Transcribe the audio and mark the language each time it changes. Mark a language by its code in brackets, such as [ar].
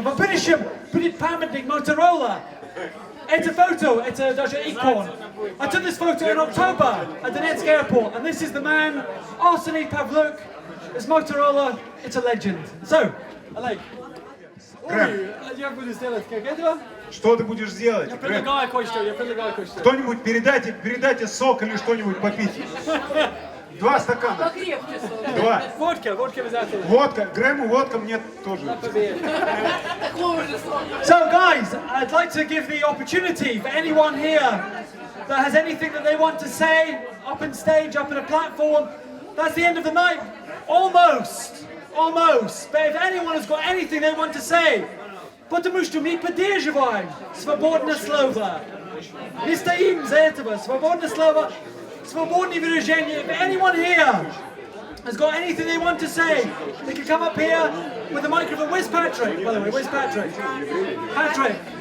[ru] В будущем будет памятник Motorola. Это фото, это даже икон. [en] I took this photo in October at Donetsk airport, and this is the man, Arseny Pavluk. It's Motorola, it's a legend. [ru] So, Олег, я буду сделать как этого. Что ты будешь делать? Я предлагаю кое-что. Кто-нибудь передайте сок или что-нибудь попить. 2 стакана. Два. Водка обязательно. Водка. Грэму водка, мне тоже. [en] So guys, I'd like to give the opportunity for anyone here that has anything that they want to say, up on stage, up on a platform. That's the end of the night. Almost. But if anyone has got anything they want to say, [ru] потому что мы поддерживаем свободное слово. Мы стоим за этого. Свободное слово, свободное выражение. [en] If anyone here has got anything they want to say, they can come up here with the microphone. Where's Patrick, by the way? Where's Patrick? Patrick!